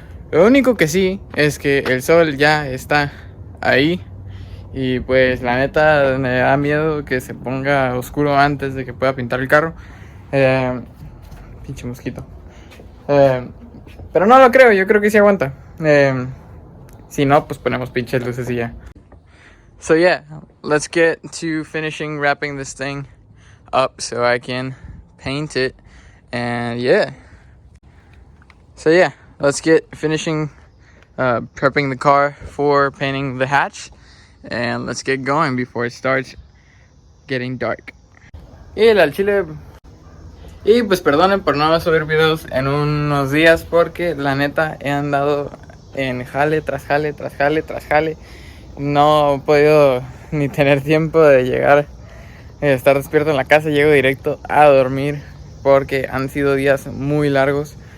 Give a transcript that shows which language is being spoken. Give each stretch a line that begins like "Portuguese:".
Spanish: Lo único que sí es que el sol ya está ahí. Y pues la neta me da miedo que se ponga oscuro antes de que pueda pintar el carro. Pinche mosquito. Pero no lo creo, yo creo que sí aguanta. Si no, pues ponemos pinches luces y ya.
English: So yeah, let's get to finishing wrapping this thing up so I can paint it. And yeah. So yeah, let's get finishing prepping the car for painting the hatch. And let's get going before it starts getting dark.
Spanish: Y al chile. Y pues perdonen por no subir videos en unos días porque la neta he andado en jale tras jale, tras jale, tras jale. No he podido ni tener tiempo de llegar, estar despierto en la casa. Llego directo a dormir porque han sido días muy largos.